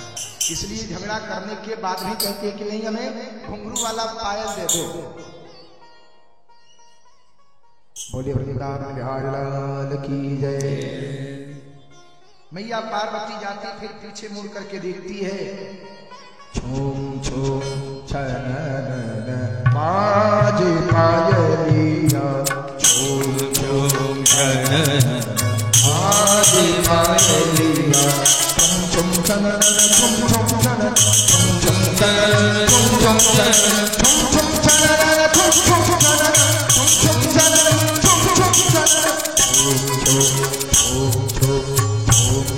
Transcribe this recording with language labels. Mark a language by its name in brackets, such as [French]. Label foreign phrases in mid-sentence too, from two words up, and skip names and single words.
[Hindi] इसलिए झगड़ा करने के बाद भी कहते हैं कि नहीं, हमें घुंघरू वाला पायल दे दो। बोले वृंदावन बिहारी लाल की जय। मैया पार्वती जाती, फिर पीछे मुड़ करके देखती है। छोम छोम छनन बाज पायलिया, छोम छोम छनन बाज पायलिया, छम छम छनन छम छम छनन छम छम छनन छम छम छनन छम छम छनन छम छम छनन छम छम छनन छम छम छनन छम छम छम छम